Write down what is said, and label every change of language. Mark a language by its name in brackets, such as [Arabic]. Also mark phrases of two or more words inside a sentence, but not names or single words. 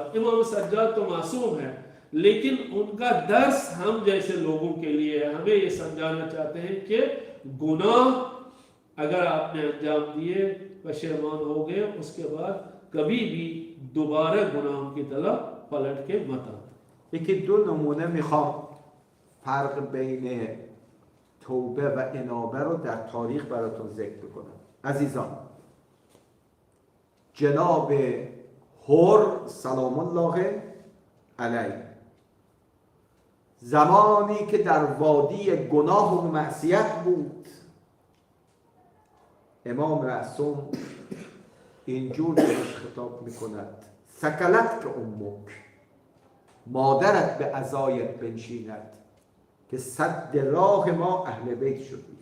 [Urdu] امام سجاد تو معصوم ہے، لیکن ان کا درس ہم جیسے لوگوں کے لیے ہے. ہمیں یہ سمجھانا چاہتے ہیں کہ گناہ اگر آپ نے انجام دیے، پشیمان ہو گئے، اس کے بعد کبھی بھی دوبارہ گناہوں کی طرف پلٹ کے مت آنا. [Persian] یکی دو نمونه میخوام فرق بین توبه و انابه رو در تاریخ براتون ذکر بکنم. عزیزان، جناب هور [Arabic] سلام الله علیه [Persian] زمانی که در وادی گناه و معصیت بود، امام معصوم اینجور بهش خطاب میکند [Arabic] سکلت که امک، [Persian] مادرت به عزایت بنشیند که صد راه ما اهل بیت شدی.